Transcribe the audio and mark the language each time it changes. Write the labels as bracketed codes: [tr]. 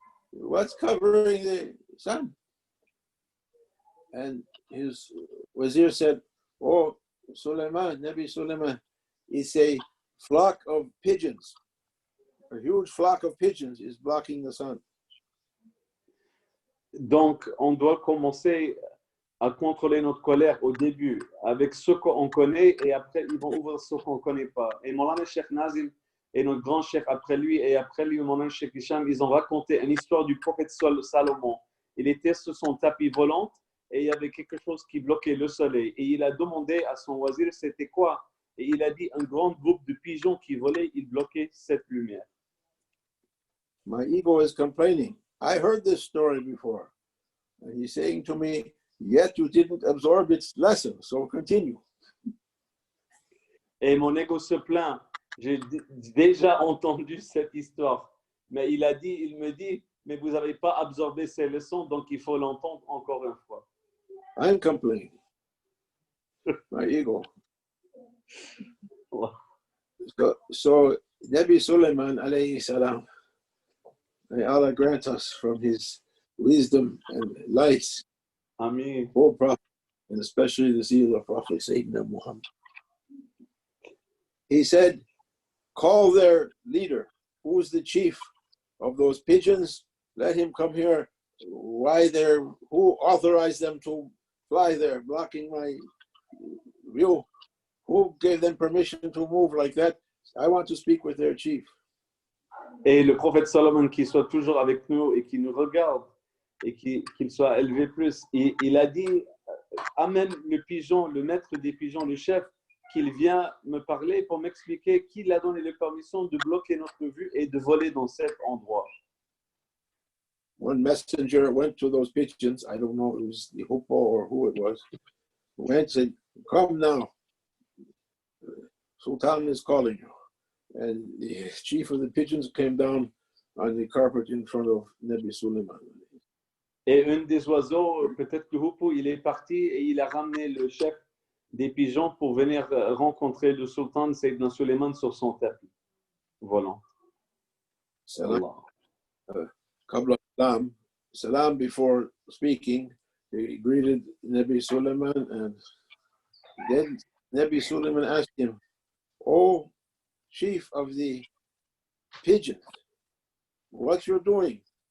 [en] What's covering the sun? And his wazir said, "Oh, Sulaiman, Nabi Sulaiman, it's a flock of pigeons. A huge flock of pigeons is blocking the sun." [fr] Donc, on doit commencer à contrôler notre colère au début avec ce qu'on connaît et après, ils vont ouvrir ce qu'on ne connaît pas. Et Maulana Cheikh Nazim et notre grand cheikh après lui et après lui, Maulana Cheikh Hicham, ils ont raconté une histoire du prophète Salomon. Il était sur son tapis volant et il y avait quelque chose qui bloquait le soleil. Et il a demandé à son wazir c'était quoi. Et il a dit un grand groupe de pigeons qui volaient, ils bloquaient cette lumière. [en] My ego is complaining. I heard this story before. And he's saying to me, yet you didn't absorb its lesson, so continue. [fr] Et mon ego se plaint. J'ai déjà entendu cette histoire. Mais il me dit, mais vous n'avez pas absorbé ces leçons, donc il faut l'entendre encore une fois. [en] I'm complaining. My ego. So Nabi Sulaiman alayhi salam, may Allah grant us from his wisdom and light, Amen. O Prophet, and especially the zeal of Prophet Sayyidina Muhammad. He said, call their leader, who is the chief of those pigeons, let him come here. Who authorized them to fly there, blocking my view? Who gave them permission to move like that? I want to speak with their chief. [fr] Et le prophète Salomon qui soit toujours avec nous et qui nous regarde et qu'il soit élevé plus, il a dit, amène le pigeon, le maître des pigeons, le chef, qu'il vient me parler pour m'expliquer qui l'a donné la permission de bloquer notre vue et de voler dans cet endroit. [en] One messenger went to those pigeons, I don't know, it was the hoopoe or who it was, went and said, come now, Sultan is calling you. And the chief of the pigeons came down on the carpet in front of Nabi Sulaiman. [fr] Et un des oiseaux, peut-être le hoopoe, il est parti et il a ramené le chef des pigeons pour venir rencontrer le sultan Sayyidina Sulaiman sur son tapis volant. [en] Salam. Salam before speaking, he greeted Nabi Sulaiman and then Nabi Sulaiman asked him, "Oh, chief of the pigeons, what you're doing?